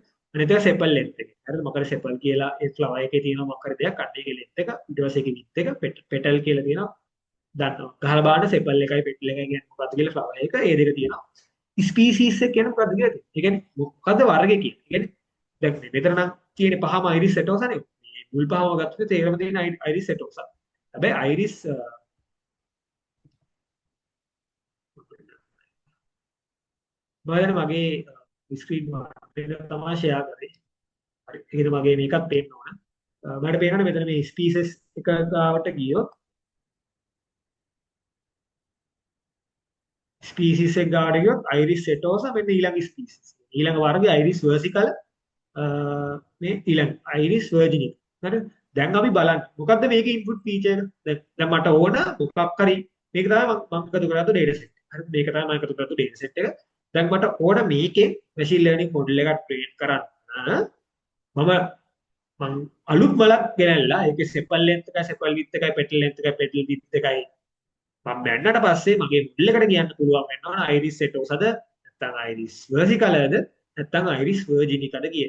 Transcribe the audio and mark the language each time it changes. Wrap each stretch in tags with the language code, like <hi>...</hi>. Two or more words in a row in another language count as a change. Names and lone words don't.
<si>අනිත් එක</si> <en>sepal length</en> <si>එක. හරිද? මොකද sepal කියලා ඒ flower එකේ තියෙනවා මොකක් හරි දෙයක් අන්න ඒකේ length එක ඊට පස්සේ ඒකේ width එක petal කියලා තියෙනවා. දන්නවා. ගහලා බලන්න sepal එකයි petal එකයි කියන්නේ මොකක්ද කියලා flower එක ඒ දෙක තියෙනවා. species එක කියන්නේ මොකක්ද කියලා තියෙනවා. ඒ කියන්නේ මොකද්ද වර්ගය කියන්නේ. ඒ කියන්නේ දැන් මෙතන නම් තියෙන්නේ පහම iris setosa නේ. මේ මුල් පහම ගත්තොත් ඒකම තියෙන iris setosa. හැබැයි iris මම මගේ ස්ක්‍රීන් එක තමයි ෂෙයා කරේ. හරි. ඒකද මගේ මේකත් පේන්න ඕන. මට පේනවනේ මෙතන මේ ස්පීසස් එක ගාවට ගියොත් ස්පීසිස් එක ගාවට ගියොත් iris setosa මෙන්න ඊළඟ ස්පීසිස්. ඊළඟ වර්ගය iris versicolor මේ ඊළඟ iris virginica. හරිද? දැන් අපි බලන්න මොකද්ද මේකේ</si> <en>input feature</en> <si>එක. දැන් මට ඕන මොකක් හරි මේක තමයි මම එකතු කරගත්තු</si> <en>data set.</en> <si>හරිද? මේක තමයි මම එකතු කරගත්තු</si> <en>data set</en> <si>එක. දැන් මට ඕන මේකේ</si> <en>machine learning model</en> <si>එකක් train කරන්න. මම මං අලුත් බලක් ගෙනල්ලා ඒකේ</si> <en>sepal length</en> <si>එකයි</si> <en>sepal width</en> <si>එකයි</si> <en>petal length</en> <si>එකයි</si> <en>petal width</en> <si>එකයි මම බැන්නට පස්සේ මගේ මුල් එකට කියන්න පුළුවන් වෙනවා අයිරිස් සෙටෝසද නැත්නම් අයිරිස් වර්සිකලද නැත්නම් අයිරිස් වර්ජිනිකද කියන.</si>